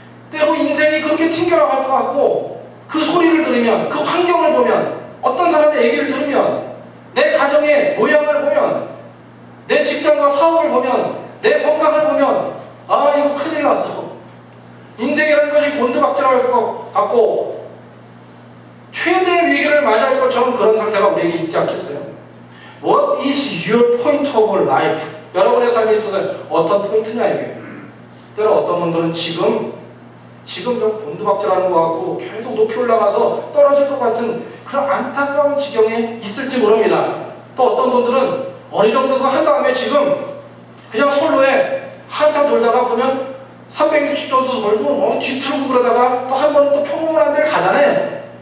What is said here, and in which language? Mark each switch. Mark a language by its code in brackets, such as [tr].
[ko] 때로 인생이 그렇게 튕겨나갈 것 같고, 그 소리를 들으면, 그 환경을 보면, 어떤 사람의 얘기를 들으면, 내 가정의 모양을 보면, 내 직장과 사업을 보면, 내 건강을 보면, 아, 이거 큰일 났어. 인생이라는 것이 곤두박질할 것 같고 최대의 위기를 맞이할 것처럼 그런 상태가 우리에게 있지 않겠어요? [en] What is your point of life? [ko] 여러분의 삶에 있어서 어떤 포인트냐 이게. 때로 어떤 분들은 지금 좀 곤두박질하는 것 같고 계속 높이 올라가서 떨어질 것 같은 그런 안타까운 지경에 있을지 모릅니다. 또 어떤 분들은 어느 정도 한 다음에 지금 그냥 선로에 한참 돌다가 보면 360도도 돌고 뒤틀고 그러다가 또 한 번 또 평온한 데를 가잖아요.